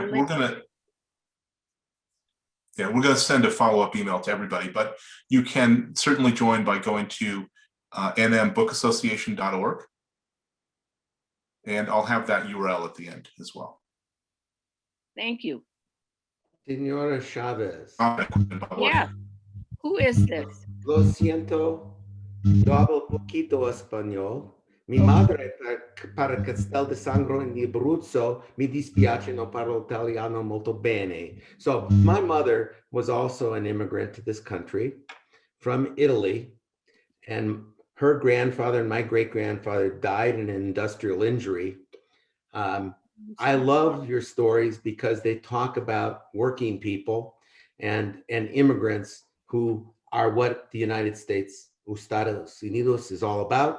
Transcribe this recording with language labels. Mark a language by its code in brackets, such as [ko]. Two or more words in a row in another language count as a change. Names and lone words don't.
[en] Yeah, we're gonna send a follow-up email to everybody, but you can certainly join by going to nmbookassociation.org. And I'll have that URL at the end as well. Thank you. [es] Señora Chavez. [en] Yeah. Who is this? [es] Lo siento, yo hablo poquito español. Mi madre, para [it] Castel de Sangro in Abruzzo, mi dispiace no parlo italiano molto bene. [en] So my mother was also an immigrant to this country from Italy, and her grandfather and my great-grandfather died in an industrial injury. I love your stories because they talk about working people and immigrants who are what the United States, Estados Unidos, is all about.